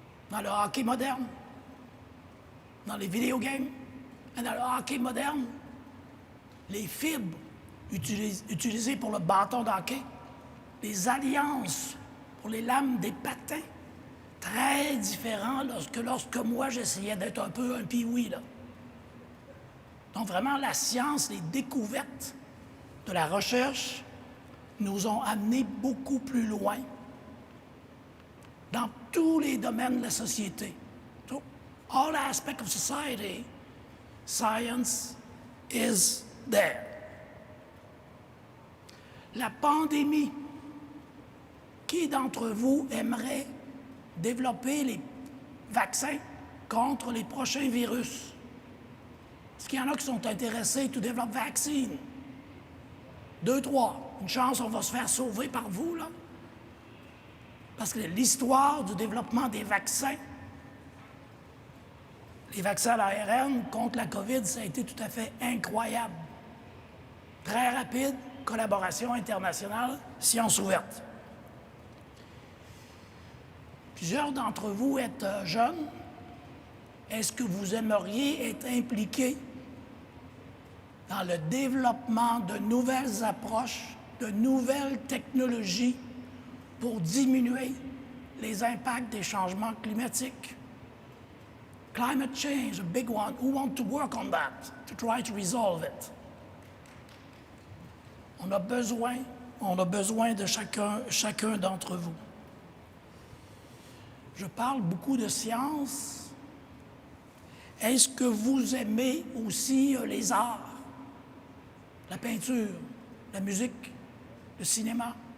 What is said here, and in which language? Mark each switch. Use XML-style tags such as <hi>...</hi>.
<fr>Dans le hockey moderne, dans les vidéogames, et dans le hockey moderne, les fibres utilisées pour le bâton de hockey, les alliances pour les lames des patins, très différents lorsque moi j'essayais d'être un peu un pee-wee, là. Donc vraiment, la science, les découvertes de la recherche nous ont amenés beaucoup plus loin dans tous les domaines de la société.</fr> <en>So, all aspects of society, science is there.</en> <fr>La pandémie. Qui d'entre vous aimerait développer les vaccins contre les prochains virus? Est-ce qu'il y en a qui sont intéressés</fr> <en>to develop vaccine?</en> <fr>2, 3. Une chance, on va se faire sauver par vous, là. Parce que l'histoire du développement des vaccins, les vaccins à l'ARN contre la COVID, ça a été tout à fait incroyable. Très rapide, collaboration internationale, science ouverte. Plusieurs d'entre vous êtes jeunes. Est-ce que vous aimeriez être impliqués dans le développement de nouvelles approches, de nouvelles technologies pour diminuer les impacts des changements climatiques?</fr> <en>Climate change, a big one. Who want to work on that, to try to resolve it?</en> <fr>On a besoin on a besoin de chacun d'entre vous. Je parle beaucoup de science. Est-ce que vous aimez aussi les arts? La peinture, la musique, le cinéma?</fr>